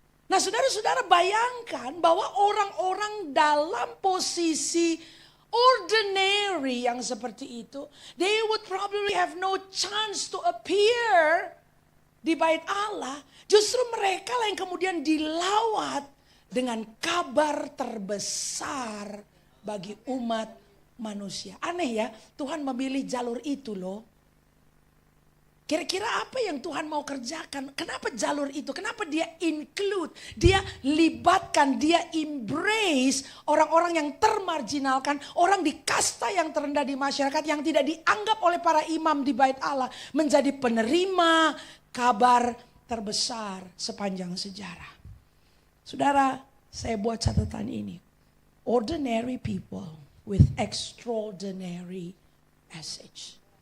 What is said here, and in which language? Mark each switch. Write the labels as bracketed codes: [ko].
[id] Nah saudara-saudara bayangkan bahwa orang-orang dalam posisi ordinary yang seperti itu. [en] They would probably have no chance to appear [id] di Bait Allah. Justru mereka lah yang kemudian dilawat dengan kabar terbesar bagi umat manusia. Aneh ya, Tuhan memilih jalur itu loh. Kira-kira apa yang Tuhan mau kerjakan? Kenapa jalur itu? Kenapa dia include, dia libatkan, dia embrace orang-orang yang termarginalkan, orang di kasta yang terendah di masyarakat yang tidak dianggap oleh para imam di Bait Allah menjadi penerima kabar terbesar sepanjang sejarah. Saudara, saya buat catatan ini. [en] Ordinary people with extraordinary message.